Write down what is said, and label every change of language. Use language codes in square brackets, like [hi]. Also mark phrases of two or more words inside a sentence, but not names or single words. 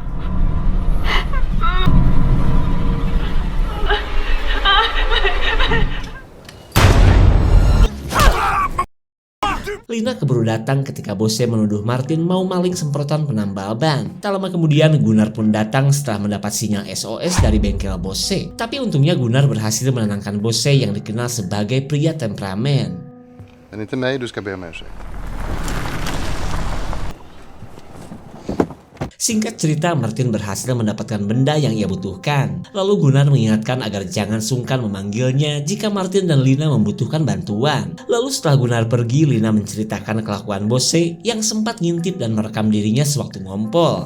[id] Lina keburu datang ketika Bosse menuduh Martin mau maling semprotan penambal ban. Tak lama kemudian Gunnar pun datang setelah mendapat sinyal SOS dari bengkel Bosse. Tapi untungnya Gunnar berhasil menenangkan Bosse yang dikenal sebagai pria temperamen. [sv] Det är inte mig du ska be om ursäkt. [id] Singkat cerita, Martin berhasil mendapatkan benda yang ia butuhkan. Lalu Gunnar mengingatkan agar jangan sungkan memanggilnya jika Martin dan Lina membutuhkan bantuan. Lalu setelah Gunnar pergi, Lina menceritakan kelakuan Bosse yang sempat ngintip dan merekam dirinya sewaktu ngompol.